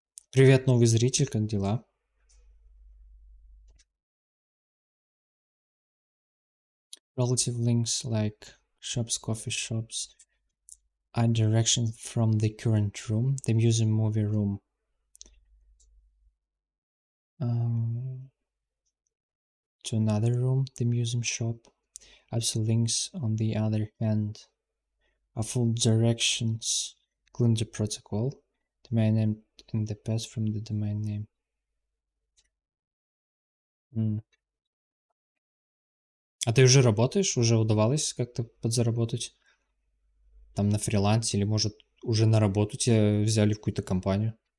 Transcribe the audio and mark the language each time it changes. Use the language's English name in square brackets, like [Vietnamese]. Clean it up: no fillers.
[Russian] Привет, новый зритель, как дела? [English] Relative links like shops, coffee shops are direction from the current room, the museum movie room. To another room, the museum shop. Also links, on the other hand, are full directions, including the protocol, domain name, and the path from the domain name. [Russian] А ты уже работаешь? Уже удавалось как-то подзаработать? Там на фрилансе или, может, уже на работу тебя взяли в какую-то компанию?